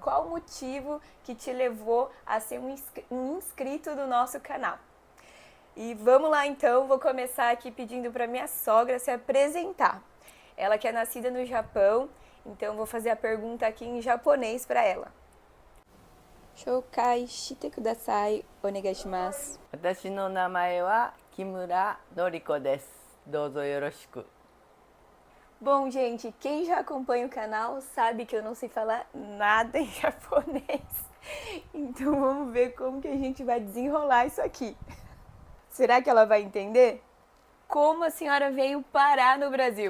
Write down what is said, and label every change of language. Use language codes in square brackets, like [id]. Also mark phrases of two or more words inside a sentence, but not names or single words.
[pt] Qual o motivo que te levou a ser um inscrito do nosso canal. E vamos lá então, vou começar aqui pedindo para minha sogra se apresentar. Ela que é nascida no Japão, então vou fazer a pergunta aqui em japonês para ela. [ja] 紹介してください、お願いします. 私の名前は木村典子です。どうぞよろしく。 [pt] Bom, gente, quem já acompanha o canal sabe que eu não sei falar nada em japonês. Então vamos ver como que a gente vai desenrolar isso aqui. Será que ela vai entender? Como a senhora veio parar no Brasil?